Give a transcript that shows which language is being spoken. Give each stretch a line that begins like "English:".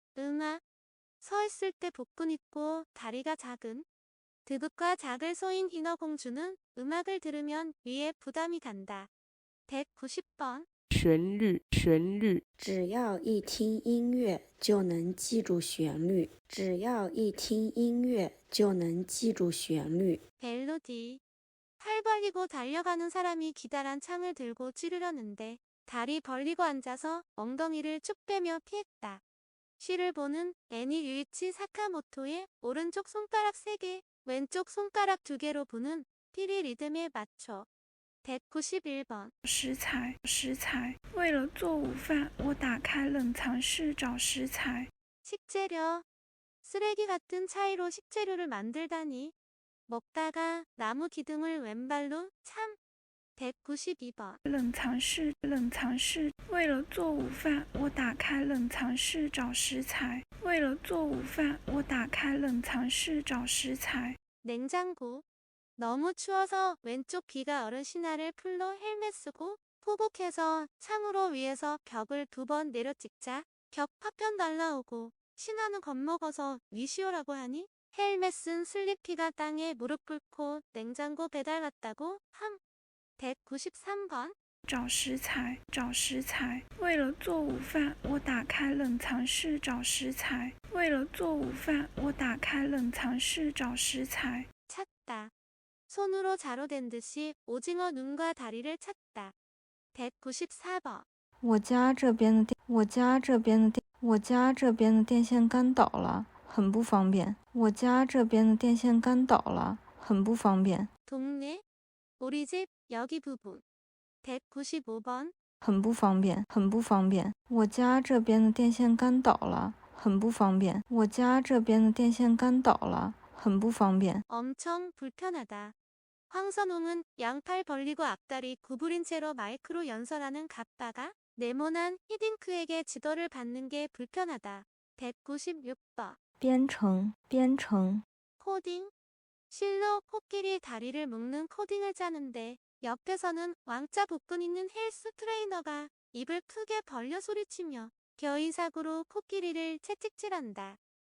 Korean: 음악 서 있을 때 복근 있고 다리가 작은 드붓과 작을 소인 인어공주는 음악을 들으면 위에 부담이 간다. 190번
Chinese: 旋律，只要一听音乐就能记住旋律。只要一听音乐就能记住旋律。
Korean: 멜로디 팔 벌리고 달려가는 사람이 기다란 창을 들고 찌르려는데 다리 벌리고 앉아서 엉덩이를 쭉 빼며 피했다. 시를 보는 애니 유이치 사카모토의 오른쪽 손가락 3개, 왼쪽 손가락 2개로 부는 피리 리듬에 맞춰. 191번
Chinese: 食材，为了做午饭，我打开冷藏室找食材。
Korean: 식재료 쓰레기 같은 차이로 식재료를 만들다니. 먹다가 나무 기둥을 왼발로 참. 192번
Chinese: 冷藏室，为了做午饭，我打开冷藏室找食材。为了做午饭，我打开冷藏室找食材。
Korean: 냉장고 너무 추워서 왼쪽 귀가 얼은 신하를 풀로 헬멧 쓰고 포복해서 창으로 위에서 벽을 2번 내려찍자 벽 파편 날라오고 신하는 겁먹어서 위시오라고 하니 헬멧 쓴 슬리피가 땅에 무릎 꿇고 냉장고 배달 왔다고 함. 193번
Chinese: 找食材，为了做午饭，我打开冷藏室找食材。为了做午饭，我打开冷藏室找食材。
Korean: 찾다 손으로 자루댄 듯이 오징어 눈과 다리를 찾다. 194번
Chinese: 我家这边的电线杆倒了，很不方便。我家这边的电线杆倒了，很不方便。
Korean: 동네 우리 집 여기 부분. 195번
Chinese: 很不方便。我家这边的电线杆倒了，很不方便。我家这边的电线杆倒了，很不方便。
Korean: 엄청 불편하다. 황선홍은 양팔 벌리고 앞다리 구부린 채로 마이크로 연설하는 갑바가 네모난 히딩크에게 지도를 받는 게 불편하다. 196번
Chinese: 编程
Korean: 코딩 실로 코끼리 다리를 묶는 코딩을 짜는데 옆에서는 왕자 복근 있는 헬스 트레이너가 입을 크게 벌려 소리치며 겨의사구로 코끼리를 채찍질한다.